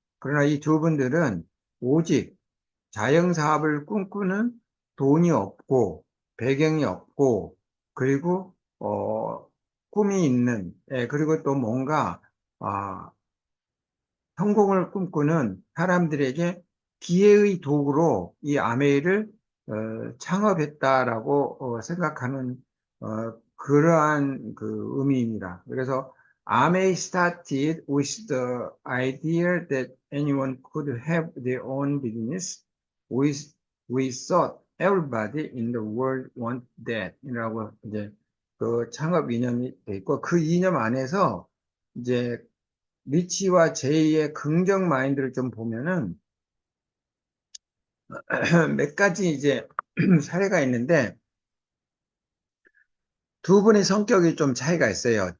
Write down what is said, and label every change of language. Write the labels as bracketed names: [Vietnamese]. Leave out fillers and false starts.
[Korean] 그러나 이 두 분들은 오직 자영사업을 꿈꾸는 돈이 없고 배경이 없고 그리고 꿈이 있는 그리고 또 뭔가 아, 성공을 꿈꾸는 사람들에게 기회의 도구로 이 아메이를 창업했다라고 생각하는 그러한 그 의미입니다. 그래서 [English] 아메이 started with the idea that anyone could have their own business. We, we thought everybody in the world want that. [Korean] 이라고 이제 그 창업 이념이 돼 있고 그 이념 안에서 이제 리치와 제이의 긍정 마인드를 좀 보면은 몇 가지 이제 사례가 있는데 두 분의 성격이 좀 차이가 있어요.